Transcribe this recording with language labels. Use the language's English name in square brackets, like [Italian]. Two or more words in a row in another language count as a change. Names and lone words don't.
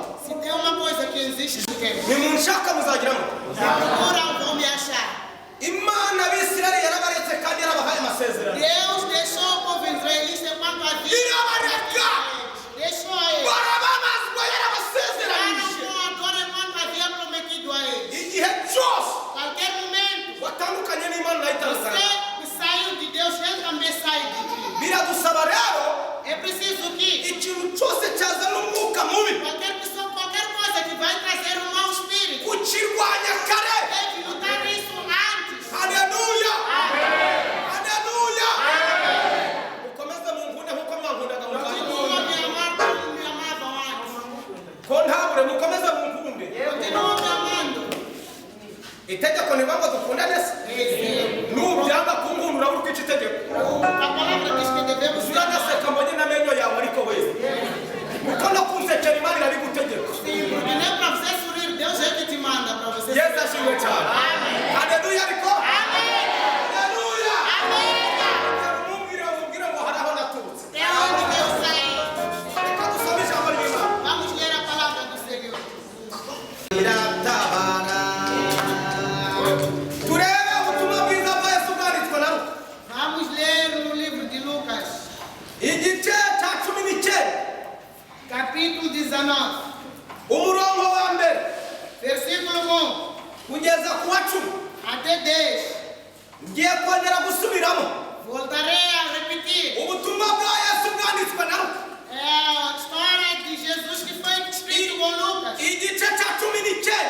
[Portuguese] Se tem uma coisa que existe, [Kinyarwanda] nimunshaka muzagiramo [Portuguese] procuram, vão me achar. [Kinyarwanda] imana abisirayeli yarabaretse kandi yarabahaye amasezerano [Portuguese] Deus deixou o povo israelita quando havia. [Kinyarwanda] irabareka [Portuguese] Deixou ele. [Kinyarwanda] barababazwa yarabasezeranije [Portuguese] Agora quando havia prometido a eles. [Kinyarwanda] igihe cyose [Portuguese] Qualquer momento, [Kinyarwanda] watandukanye n'imana nayitarasana [Portuguese] você saiu de Deus, ele também sai de ti. [Kinyarwanda] biradusaba rero [Portuguese] É preciso que [Kinyarwanda] ikintu cyose cyazana umwuka mubi [Portuguese] qualquer pessoa, qualquer coisa que vai trazer um mau espírito, [Kinyarwanda] kukirwanya kare [Portuguese] deve lutar isso antes. [Kinyarwanda] haleluya haleluya mukomeze munkunde nkuko mwankundaga mukanya [Portuguese] Continua me amar como me amavam antes. [Kinyarwanda] ko ntabure mukomeze munkunde [Portuguese] Continua me amando. [Kinyarwanda] itegeko ni ngombwa dukundane se nubyanga kunkunda urabura uko itegeko [Portuguese] A palavra diz que devemos ser [Kinyarwanda] uranaseka mbonye n'amenyo yawe ariko wese kuko no kunsekera imana irabigutegeka [Portuguese] sim, porque nem para você sorrir, Deus é que te manda para você. [Kinyarwanda] yesu ashimwe cyane haleluya ariko haleluya umubwire ngo hari aho naturutse [Portuguese] É onde Deus sai. [Kinyarwanda] reka dusome ijambo ry'imana [Portuguese] Vamos ler a palavra do Senhor. [Kinyarwanda] iratabara turebe ubutumwa bwiza bwa yesu bwanditswe na Luka [Portuguese] Vamos ler no livro de Lucas, [Kinyarwanda] igice cya 19 [Portuguese] capítulo 19, [Kinyarwanda] umurongo wa mbere [Portuguese] versículo 1 [Kinyarwanda] kugeza ku wa 10 [Portuguese] até 10. [Kinyarwanda] ngiye kongera gusubiramo [Portuguese] Voltarei a repetir. [Kinyarwanda] ubutumwa bwa yesu bwanditswe na Luka [Portuguese] É a história de Jesus que foi escrito com Lucas. [Kinyarwanda] igice cya 19